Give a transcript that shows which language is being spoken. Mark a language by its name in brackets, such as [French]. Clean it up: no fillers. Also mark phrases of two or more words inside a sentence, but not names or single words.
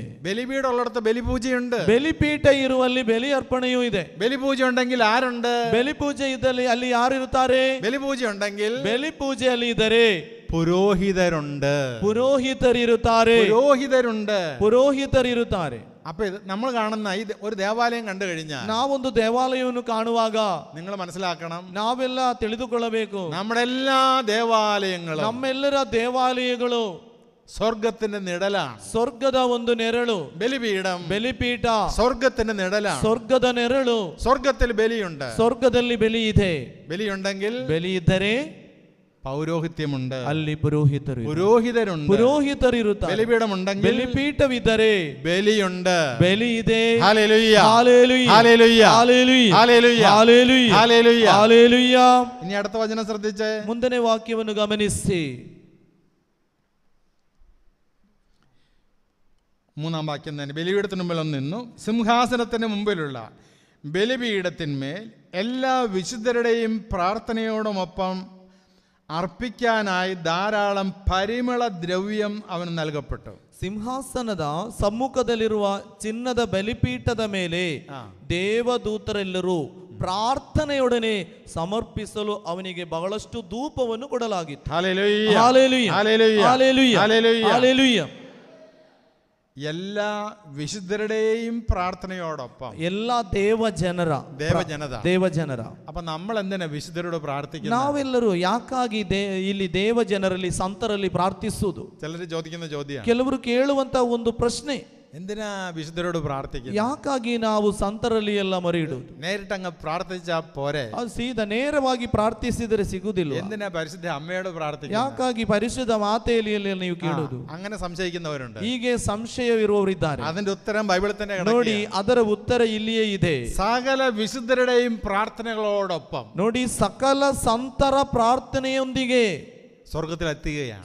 [Malayalam] ബലിപീഠം ഉള്ളിടത്ത് ബലിപൂജയുണ്ട്. [Kannada] ಬಲಿಪೀಠ ಇರುವಲ್ಲಿ ಬಲಿ ಅರ್ಪಣೆಯೂ ಇದೆ. [Malayalam] ബലിപൂജ ഉണ്ടെങ്കിൽ ആരുണ്ട്? [Kannada] ಬಲಿ ಪೂಜೆ ಇದ್ದಲ್ಲಿ ಅಲ್ಲಿ ಯಾರಿರುತ್ತಾರೆ? [Malayalam] ബലിപൂജ ഉണ്ടെങ്കിൽ [Kannada] ಬಲಿ ಪೂಜೆಯಲ್ಲಿ ಇದ್ದರೆ [Malayalam] പുരോഹിതരുണ്ട്. [Kannada] ಪುರೋಹಿತರಿರುತ್ತಾರೆ. [Malayalam] പുരോഹിതരുണ്ട്. [Kannada] ಪುರೋಹಿತರಿರುತ್ತಾರೆ. [Malayalam] അപ്പൊ നമ്മൾ കാണുന്ന ഈ ഒരു ദേവാലയം കണ്ടു കഴിഞ്ഞാൽ, [Kannada] ನಾವೊಂದು ದೇವಾಲಯವನ್ನು ಕಾಣುವಾಗ [Malayalam] നിങ്ങൾ മനസ്സിലാക്കണം, [Kannada] ನಾವೆಲ್ಲ ತಿಳಿದುಕೊಳ್ಳಬೇಕು, [Malayalam] നമ്മുടെ എല്ലാ ദേവാലയങ്ങളും [Kannada] ನಮ್ಮೆಲ್ಲರ ದೇವಾಲಯಗಳು [Malayalam] സ്വർഗത്തിന്റെ നിഴലാണ്. [Kannada] ಸ್ವರ್ಗದ ಒಂದು ನೆರಳು. [Malayalam] ബലിപീഠം, [Kannada] ಬಲಿಪೀಠ [Malayalam] സ്വർഗത്തിന്റെ നിഴലാണ്. [Kannada] ಸ್ವರ್ಗದ ನೆರಳು. [Malayalam] സ്വർഗത്തിൽ ബലിയുണ്ട്. [Kannada] ಸ್ವರ್ಗದಲ್ಲಿ ಬಲಿ ಇದೆ. [Malayalam] ബലിയുണ്ടെങ്കിൽ [Kannada] ಬಲಿ ಇದ್ದರೆ [Malayalam] പൗരോഹിത്യമുണ്ട്. [Kannada] ಅಲ್ಲಿ ಪುರೋಹಿತರು, [Malayalam] പുരോഹിതരുണ്ട്. [Kannada] ಪುರೋಹಿತರಿರುತ್ತಾರೆ. [Malayalam] ബലിപീഠമുണ്ടെങ്കിൽ [Kannada] ಬಲಿಪೀಠವಿದ್ದರೆ [Malayalam] ബലിയുണ്ട്. [Kannada] ಬಲಿ ಇದೆ. [Malayalam] ഹല്ലേലൂയ, ഹല്ലേലൂയ, ഹല്ലേലൂയ, ഹല്ലേലൂയ, ഹല്ലേലൂയ, ഹല്ലേലൂയ, ഹല്ലേലൂയ, ഹല്ലേലൂയ. ഇനി അടുത്ത വചനം ശ്രദ്ധിച്ചേ. [Kannada] ಮುಂದನೇ ವಾಕ್ಯವನ್ನು ಗಮನಿಸಿ. [Malayalam] 3-ാം വാക്യം തന്നെ. ബലിപീഠത്തിന് മുമ്പിൽ ഒന്ന് നിന്നു. സിംഹാസനത്തിന് മുമ്പിലുള്ള ബലിപീഠത്തിന്മേൽ എല്ലാ വിശുദ്ധരുടെയും പ്രാർത്ഥനയോടുമൊപ്പം അർപ്പിക്കാനായി ധാരാളം പരിമള ദ്രവ്യം അവന് നൽകപ്പെട്ടു. [Kannada] ಸಿಂಹಾಸನದ ಸಮ್ಮುಖದಲ್ಲಿರುವ ಚಿನ್ನದ ಬಲಿಪೀಠದ ಮೇಲೆ ದೇವದೂತರೆಲ್ಲರೂ ಪ್ರಾರ್ಥನೆಯೊಡನೆ ಸಮರ್ಪಿಸಲು ಅವನಿಗೆ ಬಹಳಷ್ಟು ಧೂಪವನ್ನು ಕೊಡಲಾಗಿತ್ತು. [Malayalam] ഹല്ലേലൂയ, ഹല്ലേലൂയ, ഹല്ലേലൂയ, ഹല്ലേലൂയ, ഹല്ലേലൂയ. ഹല്ലേലൂയ. എല്ലാ വിശുദ്ധരുടെയും പ്രാർത്ഥനയോടൊപ്പം [Kannada] ಎಲ್ಲ ದೇವಜನರ ದೇವಜನರ. [Malayalam] അപ്പൊ നമ്മൾ എന്തിനാ വിശുദ്ധരോട് പ്രാർത്ഥിക്കുന്നത്? [Kannada] ನಾವೆಲ್ಲರೂ ಯಾಕಾಗಿ ಇಲ್ಲಿ ದೇವಜನರಲ್ಲಿ ಸಂತರಲ್ಲಿ ಪ್ರಾರ್ಥಿಸುವುದು? [Malayalam] ചിലർ ചോദിക്കുന്ന ചോദ്യം, [Kannada] ಕೆಲವರು ಕೇಳುವಂತ ಒಂದು ಪ್ರಶ್ನೆ, [Malayalam] എന്തിനാ വിശുദ്ധരോട് പ്രാർത്ഥിക്കുന്നത്? [Kannada] ಯಾಕಾಗಿ ನಾವು ಸಂತರಲ್ಲಿ ಎಲ್ಲ ಮೊರೆ ಇಡುವುದು? [Malayalam] നേരിട്ട് അങ്ങ് പ്രാർത്ഥിച്ചാ പോരെ? [Kannada] ಅದು ಸೀದಾ ನೇರವಾಗಿ ಪ್ರಾರ್ಥಿಸಿದರೆ ಸಿಗುವುದಿಲ್ಲ. [Malayalam] എന്തിനാ പരിശുദ്ധ അമ്മയോട് പ്രാർത്ഥിക്കുന്നത്? [Kannada] ಯಾಕಾಗಿ ಪರಿಶುದ್ಧ ಮಾತೆಯಲ್ಲಿ ನೀವು ಕೇಳುವುದು? [Malayalam] അങ്ങനെ സംശയിക്കുന്നവരുണ്ട്. [Kannada] ಹೀಗೆ ಸಂಶಯವಿರುವವರಿದ್ದಾರೆ. [Malayalam] അതിന്റെ ഉത്തരം ബൈബിളിൽ തന്നെ [Kannada] ನೋಡಿ, ಅದರ ಉತ್ತರ ಇಲ್ಲಿಯೇ ಇದೆ. [Malayalam] സകല വിശുദ്ധരുടെയും പ്രാർത്ഥനകളോടൊപ്പം [Kannada] ನೋಡಿ, ಸಕಲ ಸಂತರ ಪ್ರಾರ್ಥನೆಯೊಂದಿಗೆ [Malayalam] സ്വർഗത്തിലെത്തുകയാണ്.